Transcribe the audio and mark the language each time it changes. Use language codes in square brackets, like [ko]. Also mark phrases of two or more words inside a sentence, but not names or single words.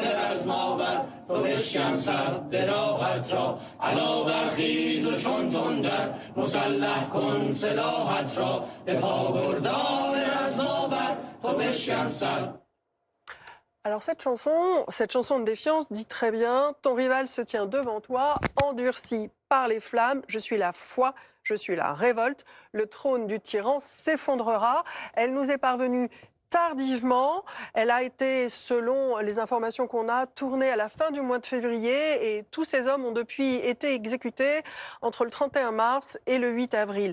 [fa] رزماور تو بشکن سد راحت را علا برخیز و چون تندر مسلح کن سلاحت را به پاگردان رزماور تو بشکن سد. [fr] Alors cette chanson de défiance dit très bien « Ton rival se tient devant toi, endurci par les flammes, je suis la foi, je suis la révolte, le trône du tyran s'effondrera ». Elle nous est parvenue tardivement, elle a été, selon les informations qu'on a, tournée à la fin du mois de février et tous ces hommes ont depuis été exécutés entre le 31 mars et le 8 avril.